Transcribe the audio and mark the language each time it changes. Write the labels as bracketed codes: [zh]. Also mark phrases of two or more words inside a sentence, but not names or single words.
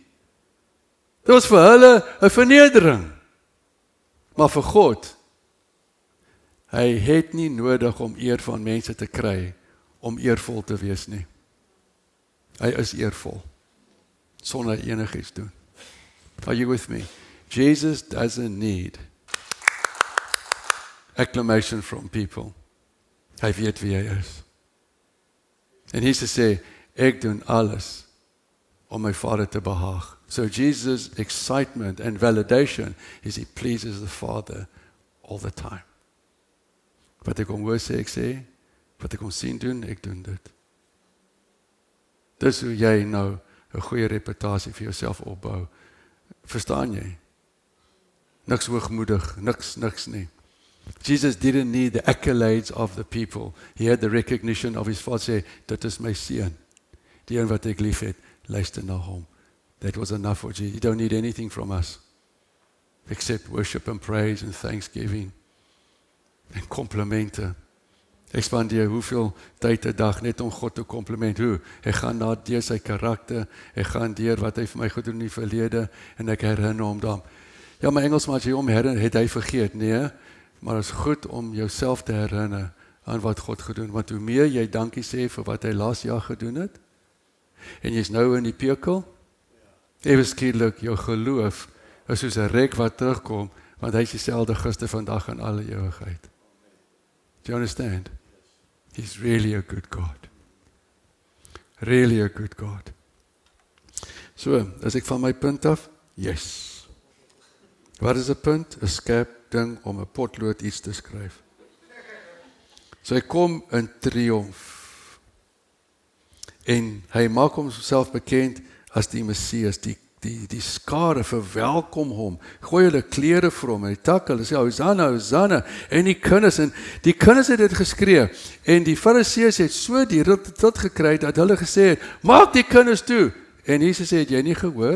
[af] Dit was vir hulle 'n vernedering. Maar vir God, hy het nie nodig om eer van mense te kry om eervol te wees nie. Hy is eervol, sonder enigiets doen. [en] Are you with me? Jesus doesn't need acclamation from people. [af] Hy weet wie hy is. En Jesus sê, ek doen alles om my Vader te behaag. [en] So Jesus' excitement and validation is he pleases the Father all the time. [af] Wat ek hom hoor sê, ek sê. Wat ek hom sien doen, ek doen dit. Dis hoe jy nou 'n goeie reputasie vir jouself opbou. Verstaan jy? Niks hoogmoedig, niks nie. [en] Jesus didn't need the accolades of the people. He had the recognition of his Father, [af] sê, dit is my seun. Die een wat ek lief het, luister na hom. [en] That was enough for Jesus. You don't need anything from us. Except worship and praise and thanksgiving. [af] En komplimente. Ek spandeer hoeveel tyd 'n dag net om God te kompliment. Hoe? Ek gaan deur sy karakter, ek gaan deur wat hy vir my gedoen in die verlede en ek herinner hom dan. Ja, my Engelsman as jy hom herinner, het hy vergeet. Nee, maar dit is goed om jouself te herinner aan wat God gedoen, want hoe meer jy dankie sê vir wat hy laas jaar gedoen het, en jy's nou in die pekel, ewe skielik jou geloof is soos 'n rek wat terugkom, want hy is dieselfde gister, vandag en alle ewigheid. [en] Do you understand? He's really a good God. Really a good God. [af] So, as ek van my punt af, yes. Wat is 'n punt? 'n skerp ding om 'n potlood iets te skryf. So hy kom in triomf. En hy maak homself bekend as die Messias, die skare verwelkom hom, gooi hulle klere vir hom, en die tak, hulle sê, Hosanna, Hosanna, en die kinders het dit geskree, en die Fariseërs het so die tot gekry, dat hulle gesê het, maak die kinders toe, en Jesus sê, het jy nie gehoor?